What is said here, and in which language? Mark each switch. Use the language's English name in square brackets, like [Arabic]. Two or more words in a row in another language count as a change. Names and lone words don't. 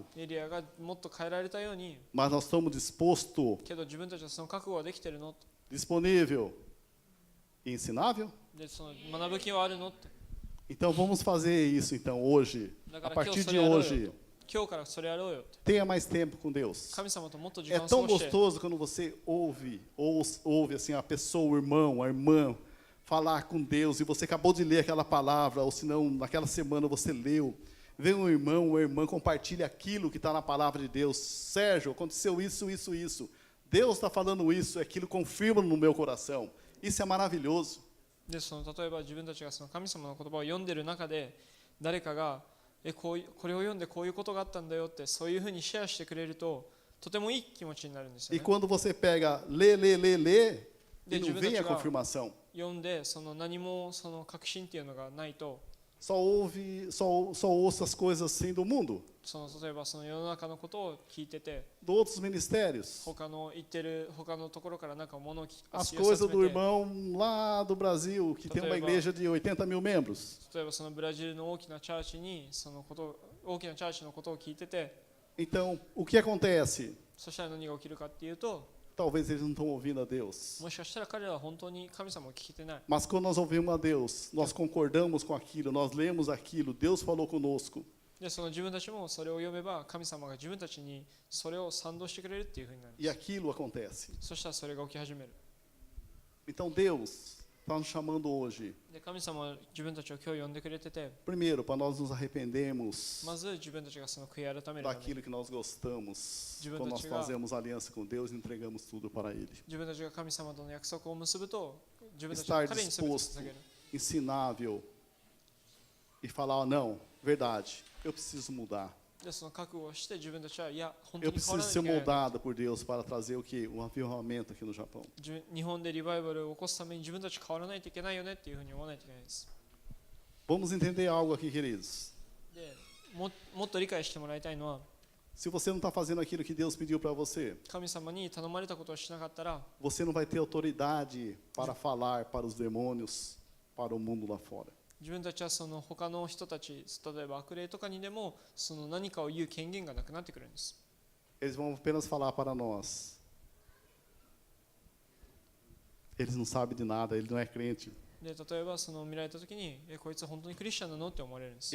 [Japanese] エリアがもっと変えられたように、 [Portuguese] Mas nós estamos dispostos, [Japanese] けど自分たちはその覚悟はできてるの？ [Portuguese] disponível e ensinável? [Japanese] でその学ぶ気はあるのって。 [Portuguese] Então vamos fazer isso então hoje. A partir de hoje, [Japanese] 今日からそれやろうよって。 [Portuguese] tenha mais tempo com Deus. [Japanese] 神様ともっと時 [Portuguese] É [Japanese] 間を過 [Portuguese] tão [Japanese] ごして。 [Portuguese] gostoso quando você ouve assim a pessoa, o irmão, a irmã falar com Deus e você acabou de ler aquela palavra, ou se não, naquela semana você leu. Vem um irmão, uma irmã, compartilha aquilo que está na palavra de Deus. Sérgio, aconteceu isso. Deus está falando isso, aquilo confirma no meu coração. Isso é maravilhoso. [Japanese] でその例えば自分たちがその神様の言葉を読んでる中で誰かがこれを読んでこういうことがあったんだよってそういうふうにシェアしてくれるととてもいい気持ちになるんですよ [Portuguese] E [Japanese] ね。 [Portuguese] quando você pega, lê, e De não vem a confirmação. [Japanese] 読んでその何もその確信っていうのがないと、 [Portuguese] Só ouça as coisas assim do mundo, [Japanese] その例えばその世の中のことを聞いてて [Portuguese] de outros ministérios. [Japanese] 他の言ってる他のところからなんか物を聞 [Portuguese] As [Japanese] 寄せ [Portuguese] coisas [Japanese] 集 [Portuguese] do [Japanese] めて、 [Portuguese] irmão lá do Brasil, que tem uma igreja de 80 mil membros. [Japanese] 例えばそのブラジルの大きなチャーチにそのこと大きなチャーチのことを聞いてて、 [Portuguese] Então, o que acontece? [Japanese] そしたら何が起きるかっていうと、 [Portuguese] Talvez eles não estão ouvindo a Deus. [Japanese] もしかしたら彼らは本当に神様を聞けてない。 [Portuguese] Mas quando nós ouvimos a Deus, nós concordamos com aquilo, nós lemos aquilo, Deus falou conosco. [Japanese] でその自分たちもそれを読めば神様が自分たちにそれを賛同してくれるっていうふうになる。 [Portuguese] E aquilo acontece. [Japanese] そしたらそれが起き始める。 [Portuguese] Então Deus está nos chamando hoje, [Japanese] で神様は自分たちを今日呼んでくれてて、 [Portuguese] primeiro, para nós nos arrependermos [Japanese] まず自分たちがその悔い改めるために、 [Portuguese] daquilo que nós gostamos. De Quando nós verdade, fazemos aliança com Deus e entregamos tudo para Ele. [Japanese] 自分たちが神様との約束を結ぶと、自分たちが [Portuguese] Estar [Japanese] 彼に全て [Portuguese] disposto, [Japanese] 捧げる。 [Portuguese] ensinável e falar, não, verdade, eu preciso mudar. [Japanese] でその覚悟をして自分たちは、いや、本当 [Portuguese] Eu [Japanese] に変わ [Portuguese] preciso [Japanese] らな [Portuguese] ser [Japanese] いといけない。 [Portuguese] moldado por Deus para trazer o quê? Um avivamento aqui no Japão. [Japanese] 日本でリバイバルを起こすために自分たち変わらないといけないよねっていうふうに思わないといけないです。 [Portuguese] Vamos entender algo aqui, queridos. [Japanese] でもっと理解してもらいたいのは、 [Portuguese] Se você não está fazendo aquilo que Deus pediu para você, [Japanese] 神様に頼まれたことをしなかったら、 [Portuguese] você não vai ter autoridade para falar para os demônios, para o mundo lá fora. [Japanese] 自分たちはその他の人たち、例えば悪霊とかにでもその何かを言う権限がなくなってくるんです。 [Portuguese] Eles vão apenas falar para nós. Eles não sabem de nada, ele não é crente. [Japanese] で例えばその見られたときに、こいつ本当にクリスチャンなのって思われるんです。